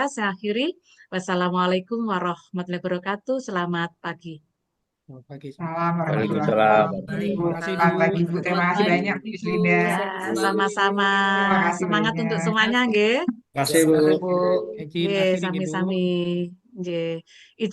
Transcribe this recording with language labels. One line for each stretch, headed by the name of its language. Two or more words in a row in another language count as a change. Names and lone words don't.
Indonesian: Saya akhiri.
Arabic: والسلام عليكم ورحمة الله وبركاته.
Indonesian: Selamat pagi. Selamat pagi.
Arabic: سلام ورحمة الله
Indonesian: Waalaikumsalam. wabarakatuh. Terima kasih, Selamat Bu. pagi, Bu. Terima kasih Baik. banyak, Bu Yuslinda. Ya, sama-sama. Terima kasih Semangat untuk banyak. semuanya, nggih. Terima kasih, Bu. Bu. Izin Nggih, akhiri nih, Bu.
Javanese: sami-sami. Nggih.
Indonesian: Izin